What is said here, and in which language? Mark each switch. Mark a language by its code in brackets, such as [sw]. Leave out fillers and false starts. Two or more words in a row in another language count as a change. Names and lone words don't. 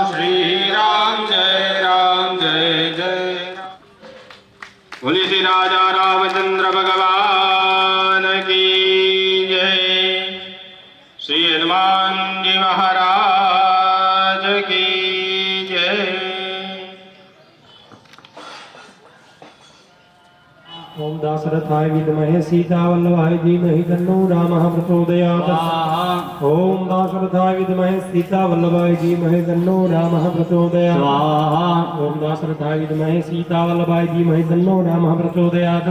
[hi] श्री राम जय राम जय जय राम. बोली श्री राजा रामचंद्र भगवान की जय. श्री हनुमानजी महाराज की जय. [sa] ओम दासरथाय विद्महे सीतावल्लभाय धीमहि तन्नो रामः प्रचोदयात्। ओम दासरथाय विद्महे सीतावल्लभाय धीमहि तन्नो रामः प्रचोदयात्। ओम दासरथाय विद्महे सीतावल्लभाय धीमहि तन्नो रामः प्रचोदयात्।